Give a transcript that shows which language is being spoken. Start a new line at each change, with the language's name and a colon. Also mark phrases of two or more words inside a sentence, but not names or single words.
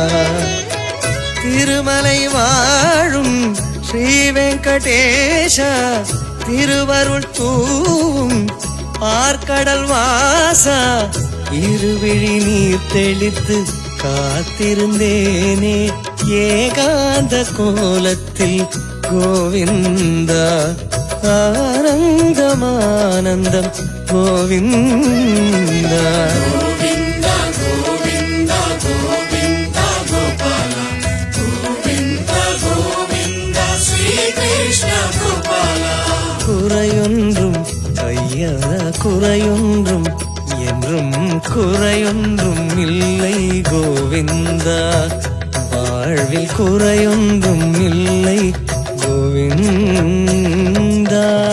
Tamil: திருமலை வாழும் ஸ்ரீ வெங்கடேஷா திருவருள் தூவும் பார்க்கடல் வாசா இருவிழி நீர் தெளித்து காத்திருந்தேனே ஏகாந்த கோலத்தில் கோவிந்தா ஆனந்தமானந்தம் கோவிந்தா
Telugu: గోవింద గోవింద గోవింద గోపాల గోవింద గోవింద శ్రీకృష్ణ గోపాల
Tamil: குறையொன்றும் ஐயா குறையொன்றும் என்றும் குறையொன்றும் இல்லை கோவிந்தா வாழ்வில் குறையொன்றும் இல்லை கோவிந்தா